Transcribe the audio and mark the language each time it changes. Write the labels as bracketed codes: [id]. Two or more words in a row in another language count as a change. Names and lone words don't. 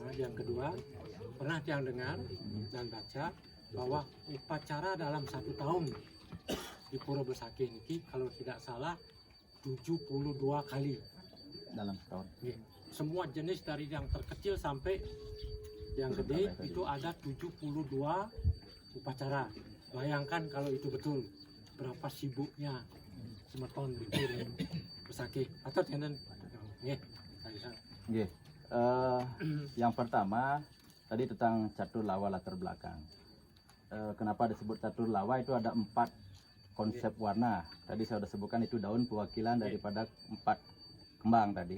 [id] Yang kedua, pernah yang dengar dan baca bahwa upacara dalam 1 tahun di Pura Besaki ini, kalau tidak salah 72 kali dalam setahun. Semua jenis dari yang terkecil sampai yang gede itu ada 72 upacara. Bayangkan kalau itu betul, berapa sibuknya semeton di Pura Besaki. Atau jangan yang pertama tadi tentang Catur Lawa latar belakang. Kenapa disebut Catur Lawa? Itu ada 4 konsep warna. Tadi saya sudah sebutkan itu daun perwakilan daripada 4 kembang tadi.